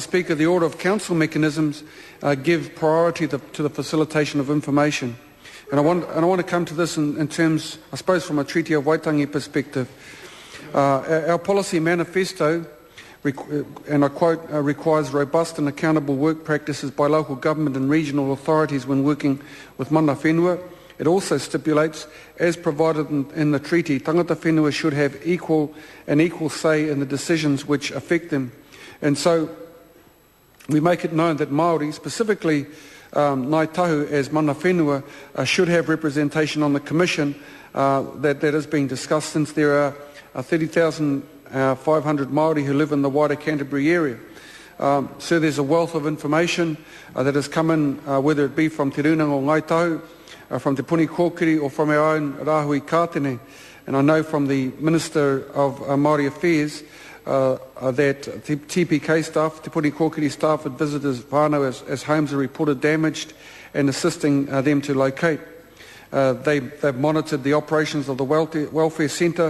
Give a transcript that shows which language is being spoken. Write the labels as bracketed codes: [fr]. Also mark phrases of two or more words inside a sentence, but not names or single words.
[en] Speaker, the order of council mechanisms give priority to the facilitation of information. And I want to come to this in terms, I suppose, from a Treaty of Waitangi perspective. Our policy manifesto, and I quote, requires robust and accountable work practices by local government and regional authorities when working with [mi] mana whenua. [en] It also stipulates, as provided in the treaty, [mi] tangata whenua [en] should have equal say in the decisions which affect them. And so we make it known that Māori, specifically Ngāi Tahu as [mi] mana whenua, [en] should have representation on the commission that is being discussed, since there are 30,500 Māori who live in the wider Canterbury area. So there's a wealth of information that has come in, whether it be from Te Runanga o Ngāi Tahu, from Te Puni Kōkiri, or from our own Rahui Kātene. And I know from the Minister of Māori Affairs that TPK staff, Te Puni Kōkiri staff, had visited whānau as homes are reported damaged and assisting them to locate. They've monitored the operations of the welfare centre.